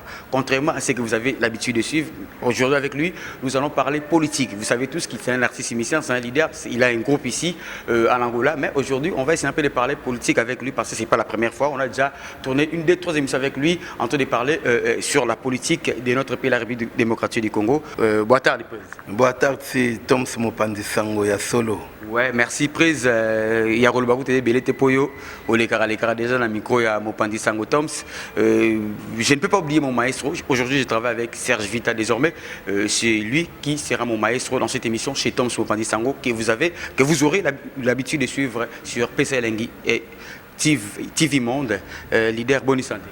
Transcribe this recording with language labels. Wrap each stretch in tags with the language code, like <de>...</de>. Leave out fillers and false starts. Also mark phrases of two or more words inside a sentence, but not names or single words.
<fr>Contrairement à ce que vous avez l'habitude de suivre, aujourd'hui avec lui, nous allons parler politique. Vous savez tous qu'il est un artiste et musicien, c'est un leader. Il a un groupe ici en Angola. Mais aujourd'hui, on va essayer un peu de parler politique avec lui parce que ce n'est pas la première fois. On a déjà tourné une des trois émissions avec lui en train de parler sur la politique de notre pays, la République démocratique du Congo.</fr> <pt>Boa tarde, Prez. Boa tarde, c'est Toms Mopandi Sango</pt> <ln>ya solo.</ln> <fr>Ouais, merci, Prez.</fr> <ln>Yarol Bagou te belé te poyo. Olekara</ln> <fr>déjà dans le micro</fr> <ln>ya Mopandi Sango Toms.</ln> <fr>Je ne peux pas oublier mon maestro. Aujourd'hui, je travaille avec Serge Vita désormais. C'est lui qui sera mon maestro dans cette émission chez Toms Mopandi Sango que vous aurez l'habitude de suivre sur PSA Elengi et TV Monde. Leader, bonne santé.</fr>